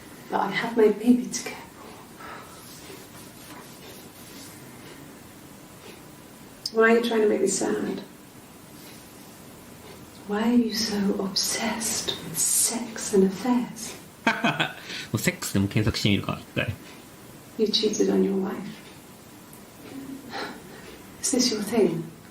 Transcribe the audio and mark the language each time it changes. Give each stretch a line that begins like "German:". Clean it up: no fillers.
English: But I have my baby to care for. Why are you trying to make me sad? Why are you so obsessed with sex and affairs?
Japanese: もうセックスでも検索してみるか、一回。
English: You cheated on your wife. Is this your thing?